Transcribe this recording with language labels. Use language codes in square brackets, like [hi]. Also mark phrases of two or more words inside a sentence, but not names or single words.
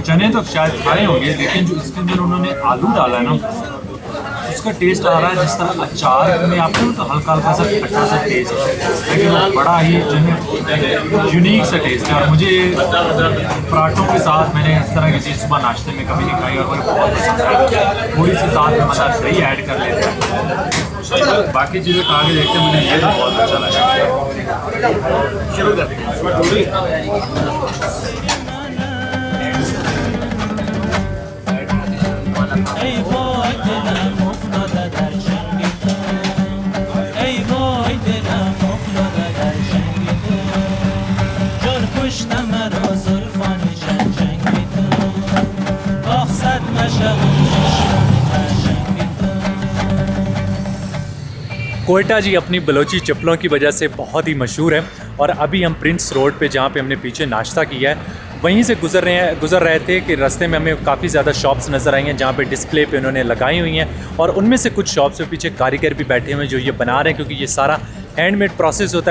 [hi] चने तो शायद खाए होंगे, लेकिन जो इसके अंदर उन्होंने आलू डाला है ना, उसका टेस्ट आ रहा है जिस तरह अचार में आपको तो हल्का हल्का सा खट्टा सा टेस्ट है, लेकिन वो बड़ा ही यूनिक सा टेस्ट है। और मुझे पराठों के साथ मैंने इस तरह की चीज़ सुबह नाश्ते में कभी नहीं खाई और मुझे बहुत पसंद है। थोड़ी सी साथ में मसाला दही ऐड कर लेते हैं, बाकी चीज़ें तो आगे देखते हैं, मुझे ये तो बहुत अच्छा लगा। शुरू करते हैं। [fa] ای وای دلم افتاده در چنگ تو ای وای دلم افتاده در چنگ تو جان کشتم مرا زلفان چنگ چنگ تو آخ صد مشهور چشمان در چنگ تو [hi] कोयटा जी अपनी बलोची चप्पलों की वजह से बहुत ही मशहूर है और अभी हम प्रिंस रोड पे जहाँ पे हमने पीछे नाश्ता किया है वहीं से गुजर रहे थे कि रास्ते में हमें काफ़ी ज़्यादा शॉप्स नज़र आई हैं जहाँ पे डिस्प्ले पे उन्होंने लगाई हुई हैं और उनमें से कुछ शॉप्स पे पीछे कारीगर भी बैठे हुए हैं जो ये बना रहे हैं, क्योंकि ये सारा [en] handmade process [hi] होता है।